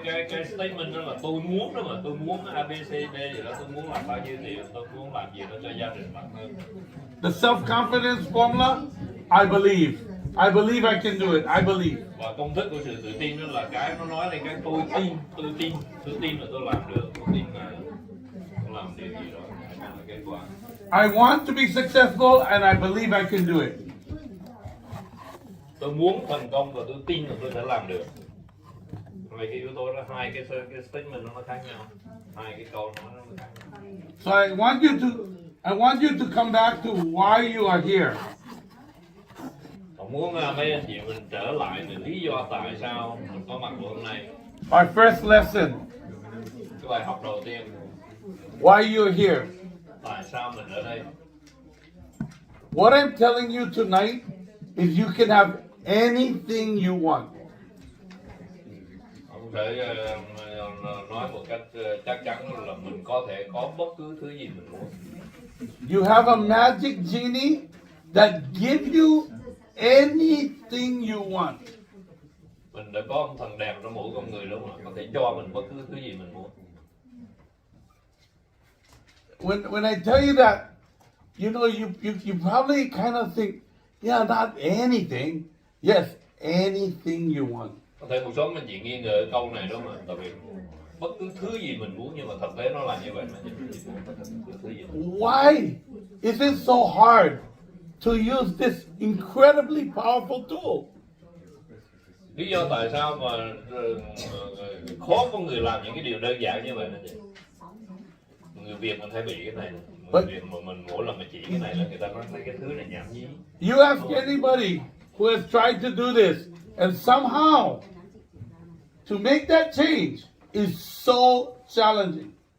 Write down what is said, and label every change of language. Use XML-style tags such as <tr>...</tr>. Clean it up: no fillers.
<vi>Cái statement đó là tôi muốn đó mà, tôi muốn A B C D gì đó, tôi muốn làm bao nhiêu tiền, tôi muốn làm gì đó cho gia đình bản thân.</vi> <en>The self-confidence formula, I believe. I believe I can do it. I believe.</en> <vi>Và công thức của sự tự tin đó là cái nó nói lên cái tôi tin là tôi làm được, tôi tin là tôi làm điều gì đó, là kết quả.</vi> <en>I want to be successful and I believe I can do it.</en> <vi>Tôi muốn thành công và tôi tin là tôi sẽ làm được. Vậy cái yếu tố đó, hai cái statement nó khác nhau, hai cái câu nói nó khác nhau.</vi> <en>So I want you to come back to why you are here.</en> <vi>Tôi muốn mấy anh chị mình trở lại về lý do tại sao mình có mặt hôm nay.</vi> <en>Our first lesson.</en> <vi>Cái bài học đầu tiên.</vi> <en>Why you are here.</en> <vi>Tại sao mình ở đây?</vi> <en>What I'm telling you tonight is you can have anything you want.</en> <vi>Ông sẽ nói một cách chắc chắn là mình có thể có bất cứ thứ gì mình muốn.</vi> <en>You have a magic genie that gives you anything you want.</en> <vi>Mình đã có ông thần đẹp trong mỗi con người đúng không? Có thể cho mình bất cứ thứ gì mình muốn.</vi> <en>When I tell you that, you know, you probably kind of think, yeah, not anything. Yes, anything you want.</en> <vi>Có thể một số anh chị nghi ngờ câu này đúng không? Tại vì bất cứ thứ gì mình muốn, nhưng mà thực tế nó là như vậy mà thứ gì.</vi> <en>Why is it so hard to use this incredibly powerful tool?</en> <vi>Lý do tại sao mà khó có người làm những cái điều đơn giản như vậy là gì? Người Việt mình hay bị cái này. Người Việt mà mình mỗi lần mà chỉ cái này là người ta nói cái thứ này nhảm nhí.</vi> <en>You ask anybody who has tried to do this, and somehow to make that change is so challenging.</en>